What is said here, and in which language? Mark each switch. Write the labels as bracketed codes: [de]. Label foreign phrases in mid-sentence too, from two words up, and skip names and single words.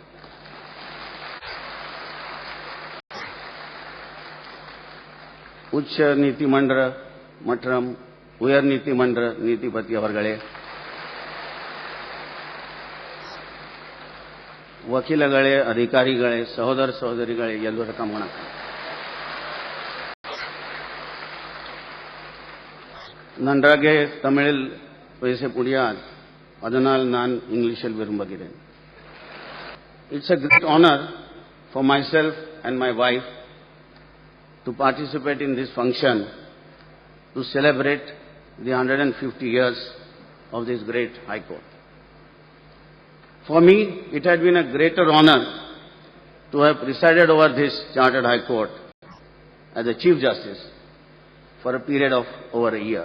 [ta] உச்ச நீதிமன்ற மற்றும் உயர் நீதிமன்ற நீதிபதி அவர்களே, [kn] ವಕೀಲಗಳೇ, ಅಧಿಕಾರಿಗಳೇ, ಸಹೋದರ ಸಹೋದರಿಗಳೇ, ಎಲ್ಲರಿಗೂ ವಣக்கம். [ta] நன்றாக தமிழில் பேச முடியாது, அதனால் நான் இங்கிலீஷில் விரும்புகிறேன். [en] It's a great honor for myself and my wife to participate in this function to celebrate the 150 years of this great High Court. For me, it had been a greater honor to have presided over this Chartered High Court as the Chief Justice for a period of over a year.